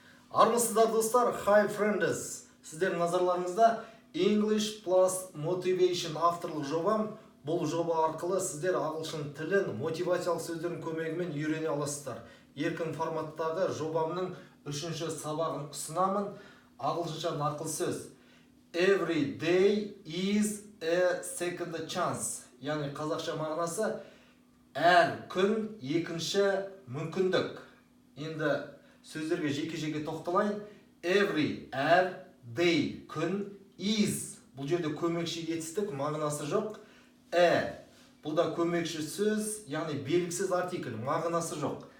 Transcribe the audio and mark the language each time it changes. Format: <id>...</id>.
<kk>Армысыздар достар,</kk> <en>hi friends.</en> <kk>Сіздердің назарларыңызда English plus Motivation авторлық жобам. Бұл жоба арқылы сіздер ағылшын тілін мотивациялық сөздердің көмегімен үйрене аласыздар. Еркін форматтағы жобамның 3-ші сабағын ұсынамын. Ағылшынша нақыл сөз.</kk> <en>Every day is a second chance.</en> <kk>Яғни қазақша мағынасы әр күн екінші мүмкіндік. Енді сөздерге жеке-жеке тоқталайын.</kk> <en>Every, әр, day, күн, is.</en> <kk>Бұл жерде көмекші етістік, мағынасы жоқ. Бұл да көмекші сөз, яғни белгісіз артикль, мағынасы жоқ.</kk>